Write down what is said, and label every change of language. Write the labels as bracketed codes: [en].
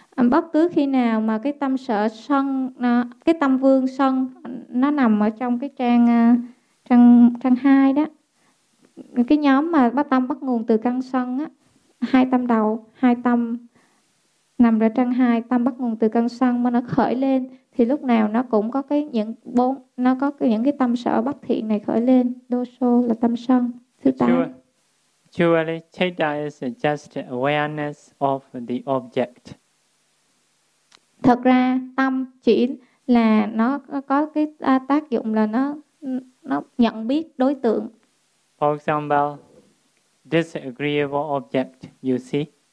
[vi] Bất cứ khi nào mà cái tâm sở sân, cái tâm vương sân nó nằm ở trong cái trang trang trang hai đó, cái nhóm mà bắt tâm bắt nguồn từ căn sân á, hai tâm đầu, hai tâm nằm ở trang hai, tâm bắt nguồn từ căn sân mà nó khởi lên thì lúc nào nó cũng có cái những bốn, nó có cái, những cái tâm sở bất thiện này khởi lên. Đô sô là tâm sân thứ tám. [en] Actually, chitta is just awareness of the object. [vi] Thật ra tâm chỉ là nó có cái tác dụng là nó nhận biết đối tượng. [en] For example, disagreeable object, you see.